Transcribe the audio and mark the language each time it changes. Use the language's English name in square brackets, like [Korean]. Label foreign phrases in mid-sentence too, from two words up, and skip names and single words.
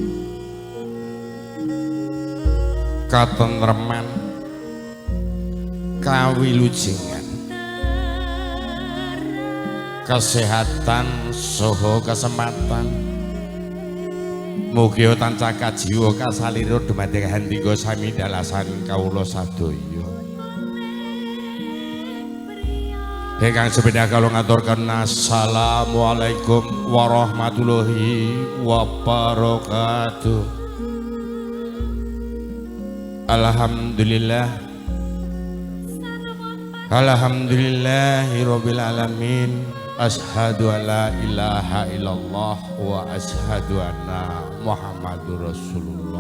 [Javanese] Katentreman, kawilujengan, kesehatan saha kesempatan mugi tansah kajiwa kasalira dumateng handika sami dalasan kawula sadaya. Ingkang sepeda kalau ngaturkan [Arabic] السلام عليكم ورحمة الله وبركاته. الحمد لله، الحمد لله رب العالمين. أشهد أن لا إله إلا الله وأشهد أن محمدا رسول الله.